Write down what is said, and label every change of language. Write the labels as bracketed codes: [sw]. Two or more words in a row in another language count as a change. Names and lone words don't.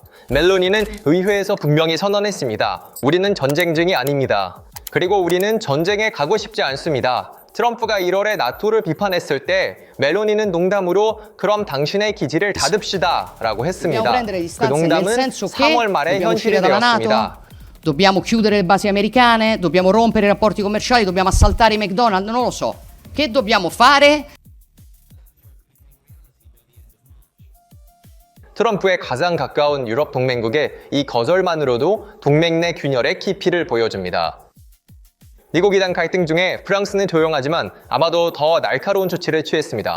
[ko] 멜로니는 의회에서 분명히 선언했습니다. 우리는 전쟁 중이 아닙니다. 그리고 우리는 전쟁에 가고 싶지 않습니다. 트럼프가 1월에 나토를 비판했을 때 멜로니는 농담으로 그럼 당신의 기지를 닫읍시다 라고 했습니다. 그 농담은 3월 말에 현실이 되었습니다. [it] Dobbiamo chiudere le basi americane, dobbiamo rompere i rapporti commerciali, dobbiamo assaltare i McDonald's, non lo so. Che dobbiamo fare? [ko] 트럼프의 가장 가까운 유럽 동맹국의 이 거절만으로도 동맹 내 균열의 깊이를 보여줍니다. 미국 이란 갈등 중에 프랑스는 조용하지만 아마도 더 날카로운 조치를 취했습니다.